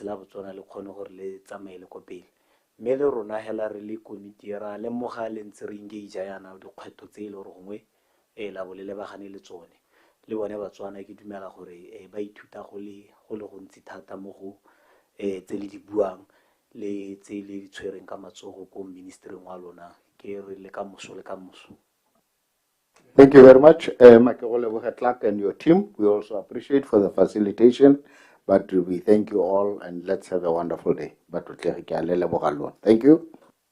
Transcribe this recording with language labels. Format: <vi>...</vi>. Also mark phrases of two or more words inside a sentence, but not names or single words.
<tn>la Botswana le kgone gore le tsamaele ko pele mme le rona hela re le komiti ra lemoga le ntse re engage yana dikgwetlho tse e le gore gongwe la bo le lebagane le tsone le bone Batswana ke dumela gore ba ithuta go le gontsi thata mo go tse le di buang le tse le di tshwereng ka matsogo ko ministering wa lona ke re le ka moso le ka moso.</tn> <en>Thank you very much, Makegoleboge Clark and your team. We also appreciate for the facilitation, but we thank you all and let's have a wonderful day. Thank you.</en>